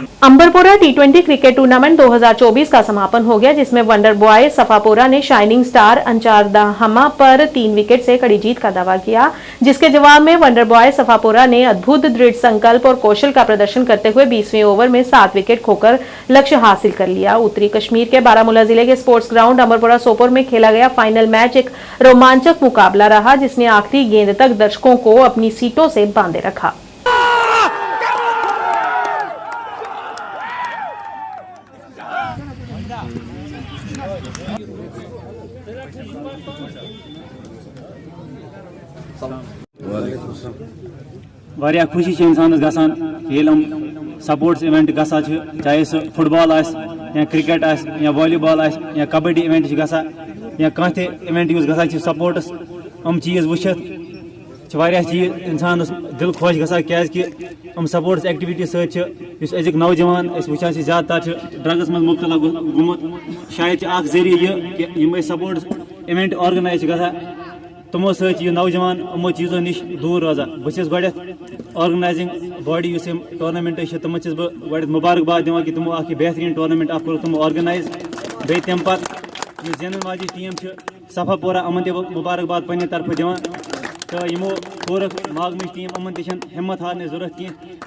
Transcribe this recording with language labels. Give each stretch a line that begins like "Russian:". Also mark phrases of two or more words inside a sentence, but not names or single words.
Hindi: अंबरपुरा T20 क्रिकेट टूर्नामेंट 2024 का समापन हो गया, जिसमें वंडर बॉय सफापुरा ने शाइनिंग स्टार अंचारदाहमा पर 3 विकेट से कड़ी जीत का दावा किया, जिसके जवाब में वंडर बॉय सफापुरा ने अद्भुत दृढ़ संकल्प और कौशल का प्रदर्शन करते हुए 20वें ओवर में 7 विकेट खोकर लक्ष्य हासिल कर लिया। उत्तरी कश्मीर के बारामूला जिले के स्पोर्ट्स ग्राउंड अंबरपुरा सोपोर में खेला गया फाइनल मैच एक रोमांचक मुकाबला रहा, जिसने आखिरी गेंद तक दर्शकों को अपनी सीटों से बांधे रखा।
Kashmiri: वारिया खुशी इंसानस गसान येल हम
English: sports event
Kashmiri: गसा चाहे सह फुटबॉल आस या क्रिकेट आस या वॉलीबॉल आस या कबड्डी इवेंट गसा या कह इवेंट युस गसा स्पोर्ट्स हम चीज वुचित वारिया चीज इंसानस दिल खुश गसा क्या कि हम
English: sports activity
Kashmiri: सत अजुक नौजवान वुचान ज्यादा ड्रग्स मज मुब्तला गुमुत। शायद जरिए ये
English: sports event
Kashmiri: ऑर्गनाइज गसा तमो सत नौजवान यमो चीज़ों नश दूर रोजान। बहुत गो
English: organising body tournament
Kashmiri: तमन बह मुबारकबाद दिवान कि तमो बेहतरीन टूर्नामेंट कोर तमो ऑर्गनाइज। बे तम पे जेनन वाजी टीम सफापोरा अमन ते मुबारकबाद पन्ने तरफ दिवान। तो यमो कोरक मागमिश टीम अमन ते हिम्मत हारने जरूरत कह।